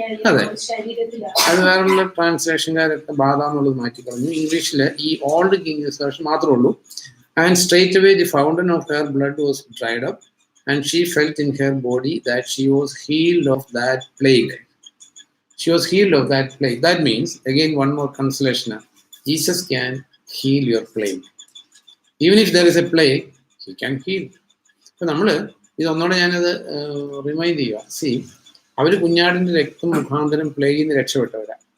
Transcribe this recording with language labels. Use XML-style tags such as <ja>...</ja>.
<ml>അതെ, അത് വേറെയുള്ള ട്രാൻസ്ലേഷൻകാരൊക്കെ ബാധ എന്നുള്ളത് മാറ്റി പറഞ്ഞു. ഇംഗ്ലീഷില് ഈ ഓൾഡ് കിങ്സ് വേർഷൻ മാത്രമേ ഉള്ളൂ.</ml> <en>And straight away the fountain of her blood was dried up and she felt in her body that she was healed of that plague. She was healed of that plague. That means, again, one more consolation. Jesus can heal your plague. Even if there is a plague, he can heal.</en> <ml>അപ്പൊ നമ്മള് ഇതൊന്നുകൂടെ ഞാനത് remind ചെയ്യുക. അവര് കുഞ്ഞാടിന്റെ രക്തം മുഖാന്തരം പ്ലേഗിൽ നിന്ന് രക്ഷപ്പെട്ടവരാ.</ml>